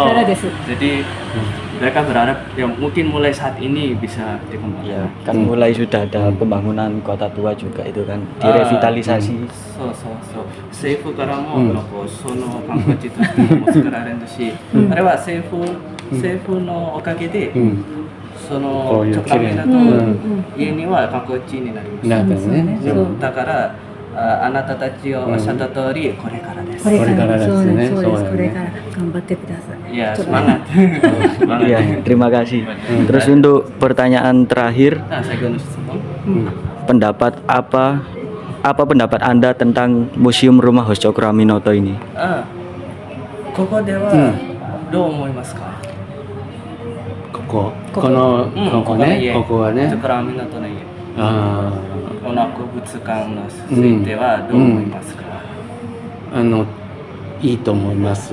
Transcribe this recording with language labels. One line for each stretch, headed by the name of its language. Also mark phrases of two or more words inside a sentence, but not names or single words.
Indonesian: Jadi mereka berharap ya mungkin mulai saat ini bisa dikembangkan. Ya, kan mulai sudah ada pembangunan kota tua juga itu kan direvitalisasi.
Japanese: そう政府からもその観光地としても作られるし、あれは政府のおかげでそのチョクラミナと家には観光地になりました。なったね。だからあなたたちをおっしゃった通りこれからです。これからですね。そうです。これから頑張ってください。
Indonesian: Ya, semangat. Iya, terima kasih. Terus untuk pertanyaan terakhir, pendapat apa pendapat Anda tentang Museum Rumah Host Cokroaminoto ini?
Japanese: ここではどう思いますか？ここね、ここはね。チョクラミナトの家。あこの博物館についてはどう思いますか？いいと思います。